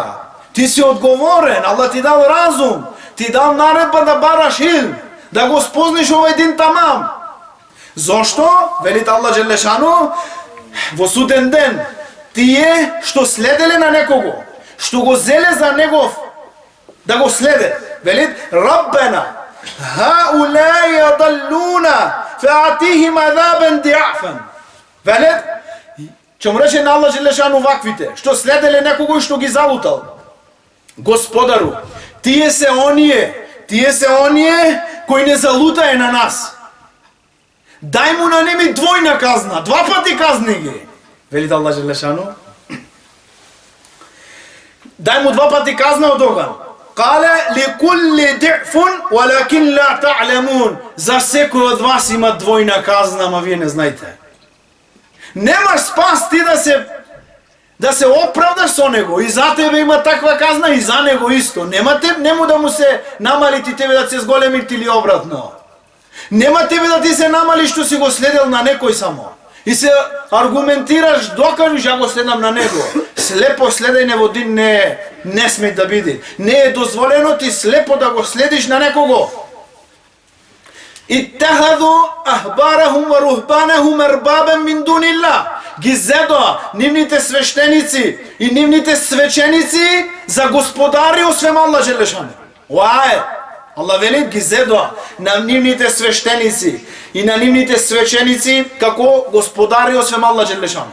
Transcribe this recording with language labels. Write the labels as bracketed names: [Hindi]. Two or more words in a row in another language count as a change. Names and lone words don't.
[Macedonian] Ти си одговорен, Аллах ти дал разум, ти дал наредба да бараш илм, да го спозниш овој дин тамам. Зошто? Велит [Arabic] الله جل شأنه, [Macedonian] во суден ден, тие што следеле на некого, што го зеле за негов, да го следе. Велит, [Arabic] ربنا هؤلاء أضلونا فآتهم عذابا ضعفا. [Macedonian] Велит, ќе му рече на [Arabic] الله جل شأنه [Macedonian] ваквите, што следеле некого и што ги залутал. Господару, тие се оние кои не залутае на нас. Дај му на неми двојна казна, два пати казни ги. Велит [Arabic] الله جل شأنه. [Macedonian] Дај му два пати казна од оган. [Arabic] قال لكل ضعف ولكن لا تعلمون. [Macedonian] За секој од вас има двојна казна, ама вие не знаете. Немаш спас ти да се оправдаш со него. И за тебе има таква казна, и за него исто. Нема да му се намали ти тебе да се зголеми или обратно. Нема тебе да ти се намали што си го следел на некој само. И се аргументираш, докажеш, ја го следам на него. Слепо следење во дин не смеј да биде. Не е дозволено ти слепо да го следиш на некого. [Arabic] اتخذوا أحبارهم ورهبانهم أربابا من دون الله. [Macedonian] Ги зедоа нивните свештеници и нивните свеченици за господари освен [Arabic] الله جل شأنه. [Macedonian] Оај, Аллах вели, ги зедоа на нивните свештеници и на нивните свеченици како господари освен [Arabic] الله جل شأنه.